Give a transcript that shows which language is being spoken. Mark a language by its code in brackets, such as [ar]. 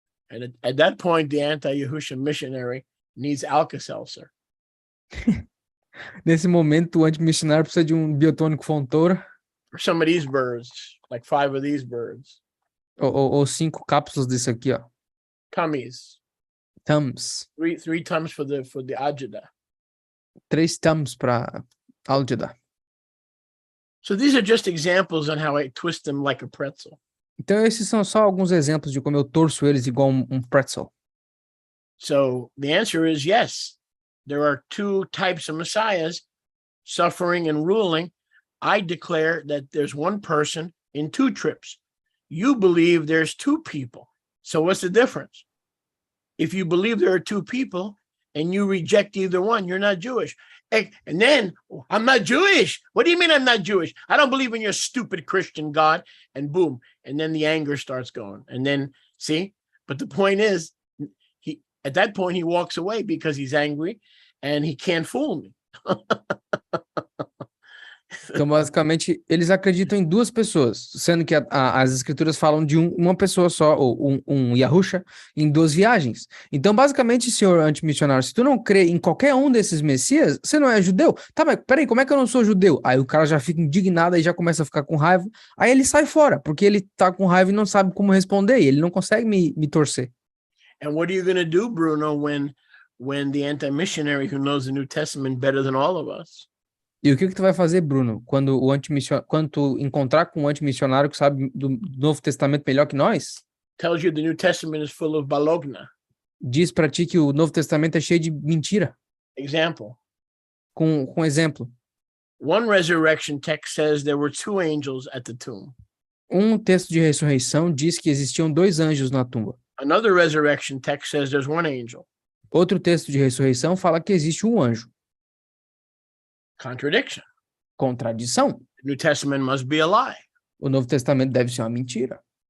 [en] And at that point, the anti-Yahusha missionary needs Alka-Seltzer. [pt] Nesse momento, o antimissionário precisa de um biotônico Fontoura. [en] Or some of these birds, like 5 of these birds. [pt] Ou 5 cápsulas desse aqui, ó. [en] Tummies. [pt] Tums. [en] Three tums for the Ajda. [pt] 3 tums para álgida. [en] So these are just examples on how I twist them like a pretzel. [pt] Então, esses são só alguns exemplos de como eu torço eles igual um pretzel. [en] So the answer is yes. There are two types of messiahs, suffering and ruling. I declare that there's one person in 2 trips. You believe there's 2 people. So what's the difference? If you believe there are 2 people and you reject either one, you're not Jewish. And then, I'm not Jewish. What do you mean I'm not Jewish? I don't believe in your stupid Christian God. And boom. And then the anger starts going. And then, see? But the point is, at that point, he walks away because he's angry and he can't fool me. [pt] Então, basicamente, eles acreditam em 2 pessoas, sendo que as escrituras falam de uma pessoa só, ou um Yahusha, em 2 viagens. Então, basicamente, senhor antimissionário, se tu não crê em qualquer um desses messias, você não é judeu? Tá, mas peraí, como é que eu não sou judeu? Aí o cara já fica indignado e já começa a ficar com raiva. Aí ele sai fora, porque ele tá com raiva e não sabe como responder, e ele não consegue me torcer. [en] And what are you going to do, Bruno, when the anti-missionary who knows the New Testament better than all of us? [pt] E o que tu vai fazer, Bruno, quando tu encontrar com um antimissionário que sabe do Novo Testamento melhor que nós? [en] Tells you the New Testament is full of balogna. [pt] Diz pra ti que o Novo Testamento é cheio de mentira. [en] Example. [pt] Com exemplo. [en] One resurrection text says there were 2 angels at the tomb. [pt] Um texto de ressurreição diz que existiam 2 anjos na tumba. [en] Another resurrection text says there's 1 angel. [pt] Outro texto de ressurreição fala que existe um anjo. [en] Contradiction. [pt] Contradição. [en] The New Testament must be a lie. [pt] O Novo Testamento deve ser uma mentira.